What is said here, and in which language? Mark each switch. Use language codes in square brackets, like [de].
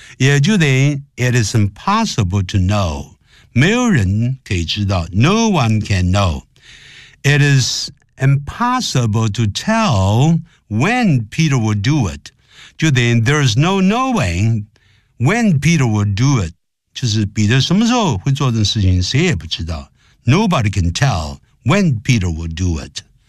[zh] 也就等于 [en] it is impossible to know. [zh] 没有人可以知道 [en] No one can know. It is impossible to tell when Peter would do it. [zh] 就等于 [en] there is no knowing when Peter would do it. [zh] 就是彼得什么时候会做这件事情谁也不知道。 [en] Nobody can tell when Peter would do it.